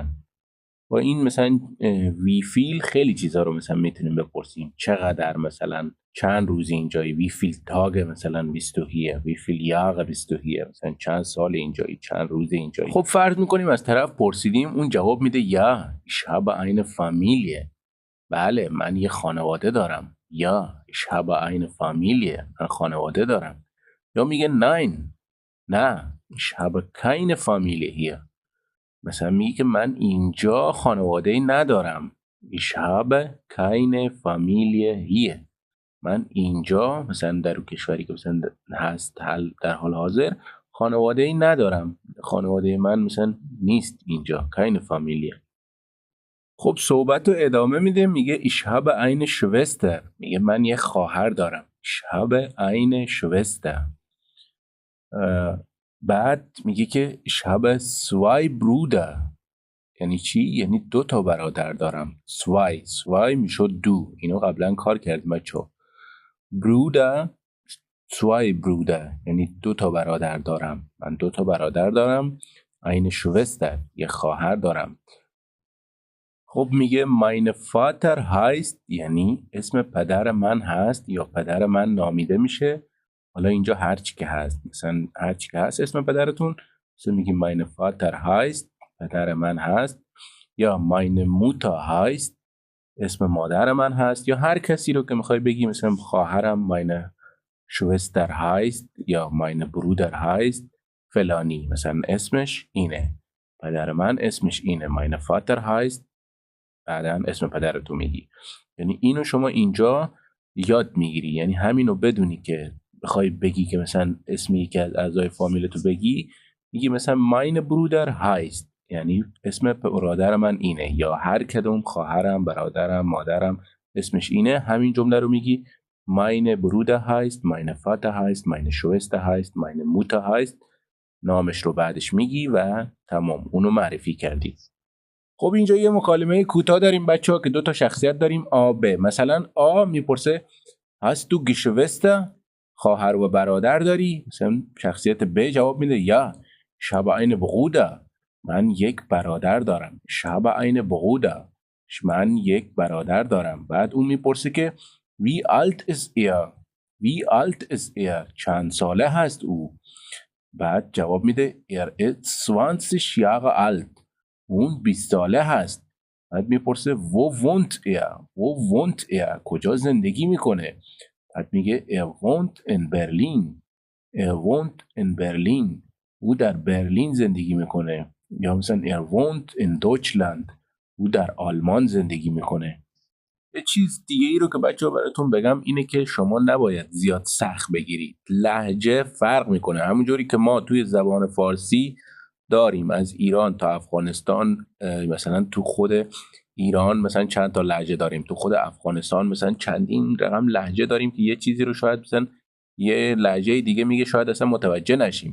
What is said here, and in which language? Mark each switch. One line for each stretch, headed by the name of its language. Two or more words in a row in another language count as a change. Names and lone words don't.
Persian: با این مثلا
German: wie viel
Persian: خیلی چیزا رو مثلا میتونیم بپرسیم، چقدر مثلا چند روز اینجایی،
German: wie viel Tag
Persian: مثلا بیستوهیه،
German: wie viel Jahr
Persian: بیستوهیه، مثلا چند سال اینجایی، چند روز اینجایی. خب فرض میکنیم از طرف پرسیدیم، اون جواب میده یا
German: ich habe eine Familie،
Persian: بله من یه خانواده دارم، یا
German: ich habe eine Familie،
Persian: من خانواده دارم. یا میگه nein، نه
German: ich habe keine Familie hier،
Persian: مثلا میگه که من اینجا خانواده ندارم.
German: ich habe keine Familie hier،
Persian: من اینجا مثلا در کشوری که مثلا هست در حال حاضر خانواده ندارم، خانواده من مثلا نیست اینجا،
German: keine Familie.
Persian: خب صحبت رو ادامه میده، میگه
German: ich habe eine Schwester،
Persian: میگه من یه خواهر دارم.
German: ich habe eine Schwester.
Persian: بعد میگه که
German: ich habe zwei Brüder،
Persian: یعنی چی؟ یعنی 2 تا برادر دارم. zwei میشد دو، اینو قبلا کار کردیم بچه‌ها.
German: Brüder، zwei Brüder
Persian: یعنی 2 تا برادر دارم، من 2 تا برادر دارم.
German: eine Schwester،
Persian: یه خواهر دارم. خب میگه
German: mein Vater heißt،
Persian: یعنی اسم پدر من هست یا پدر من نامیده میشه. حالا اینجا هرچی که هست، مثلا هرچی که هست اسم پدرتون، مثلا میگه
German: mein Vater heißt،
Persian: پدر من هست، یا
German: meine Mutter heißt،
Persian: اسم مادر من هست، یا هر کسی رو که میخوای بگی، مثلا خواهرم
German: meine Schwester heißt
Persian: یا
German: meine Bruder heißt
Persian: فلانی، مثلا اسمش اینه، پدر من اسمش اینه
German: mein Vater heißt،
Persian: بعداً اسم پدرتو میگی. یعنی اینو شما اینجا یاد میگیری، یعنی همینو بدونی که بخوای بگی که مثلا اسمی که از اعضای فامیلتو بگی، میگی مثلا
German: mein Bruder heißt،
Persian: یعنی اسم برادر من اینه، یا هر کدوم خواهرم، برادرم، مادرم اسمش اینه، همین جمله رو میگی
German: meine Bruder heißt، meine Vater heißt، meine Schwester heißt، meine Mutter heißt،
Persian: نامش رو بعدش میگی و تمام، اونو معرفی کردی. خب اینجا یه مکالمه کوتاه داریم بچه‌ها که 2 تا شخصیت داریم آ ب. مثلا آ میپرسه
German: hast du Geschwister،
Persian: خواهر و برادر داری؟ مثلا شخصیت ب جواب میده یا
German: ich habe eine Bruder،
Persian: من یک برادر دارم.
German: ich habe eine Bruder،
Persian: من یک برادر دارم. بعد اون میپرسه که
German: wie alt ist er، wie alt ist er،
Persian: چند ساله هست او؟ بعد جواب میده
German: er ist 20 Jahre alt،
Persian: اون 20 ساله هست. بعد میپرسه
German: wo wohnt er، wo wohnt er،
Persian: کجا زندگی میکنه؟ بعد میگه
German: er wohnt in Berlin، er wohnt in Berlin،
Persian: او در برلین زندگی میکنه. یا مثلا
German: er wohnt in Deutschland،
Persian: او در آلمان زندگی میکنه. یه چیز دیگه ای رو که بچه‌ها براتون بگم اینه که شما نباید زیاد سخت بگیرید. لهجه فرق میکنه. همونجوری که ما توی زبان فارسی داریم از ایران تا افغانستان، مثلا تو خود ایران مثلا چند تا لهجه داریم، تو خود افغانستان مثلا چندین رقم لهجه داریم که یه چیزی رو شاید مثلا یه لهجه دیگه میگه شاید اصلا متوجه نشیم.